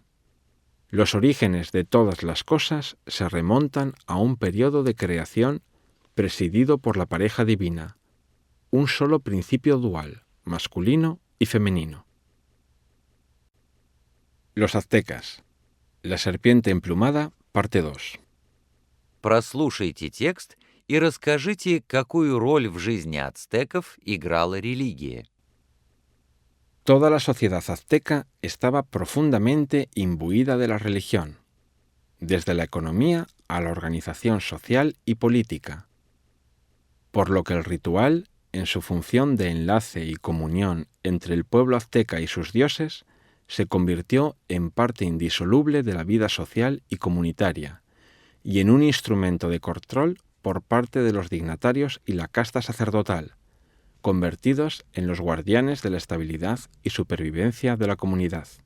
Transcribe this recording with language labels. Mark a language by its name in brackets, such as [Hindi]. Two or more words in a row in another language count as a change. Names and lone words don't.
[Spanish] Los orígenes de todas las cosas se remontan a un periodo de creación presidido por la pareja divina, un solo principio dual, masculino y femenino. Los aztecas. La serpiente emplumada, parte 2. [Russian] Прослушайте текст и расскажите, какую роль в жизни ацтеков играла религия. [Spanish] Toda la sociedad azteca estaba profundamente imbuida de la religión, desde la economía a la organización social y política, por lo que el ritual, en su función de enlace y comunión entre el pueblo azteca y sus dioses, se convirtió en parte indisoluble de la vida social y comunitaria, y en un instrumento de control por parte de los dignatarios y la casta sacerdotal, convertidos en los guardianes de la estabilidad y supervivencia de la comunidad.